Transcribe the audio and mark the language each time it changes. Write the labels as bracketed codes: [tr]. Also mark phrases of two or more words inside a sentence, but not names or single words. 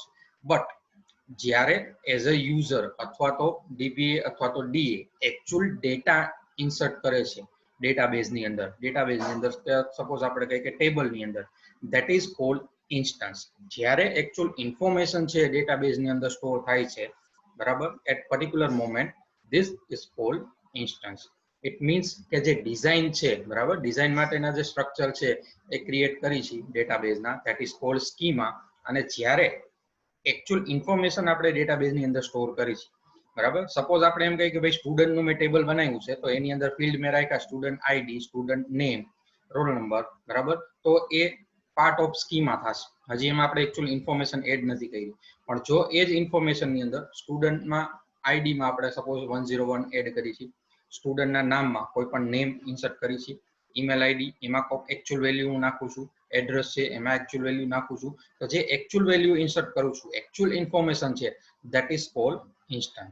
[gu] બટ જ્યારે [en] as a user [gu] અથવા તો ડીબીએ અથવા તો ડીએ [en] actual data insert [gu] કરે છે ડેટાબેઝની અંદર, સપોઝ આપણે કહીએ કે ટેબલની અંદર, [en] that is called instance. [gu] જ્યારે [en] actual information [gu] છે ડેટાબેઝની અંદર સ્ટોર થાય છે, બરાબર, [en] at particular moment, this is called instance. It means [gu] કે જે ડિઝાઇન છે, બરાબર, ડિઝાઇન માટેના જે સ્ટ્રક્ચર છે એ ક્રિએટ કરી છે ડેટાબેઝના, [en] that is called schema. [gu] અને જ્યારે [en] actual information [gu] આપણે ડેટાબેઝની અંદર સ્ટોર કરી છે, બરાબર. સપોઝ આપણે એમ કહીએ કે ભાઈ સ્ટુડન્ટ નું મેં ટેબલ બનાવ્યું છે, તો એની અંદર ફિલ્ડ મેં રાખ્યા [en] student ID, student name, roll number, [gu] બરાબર. તો એ [en] part of schema [gu] થશે. હજી એમાં આપણે [en] actual information add [gu] નથી કરી, પણ જો એ જ ઇન્ફોર્મેશન ની અંદર સ્ટુડન્ટમાં આઈડીમાં આપણે સપોઝ 101 એડ કરી છે, સ્ટુડન્ટના નામમાં કોઈ પણ નેમ ઇન્સર્ટ કરી છે, [en] email ID [gu] એમાં [en] actual value [gu] હું નાખું છું, એડ્રેસ છે એમાં [en] actual value [gu] નાખું છું, તો જે [en] actual value insert [gu] કરું છું, [en] actual information [gu] છે, [en] that is called instance.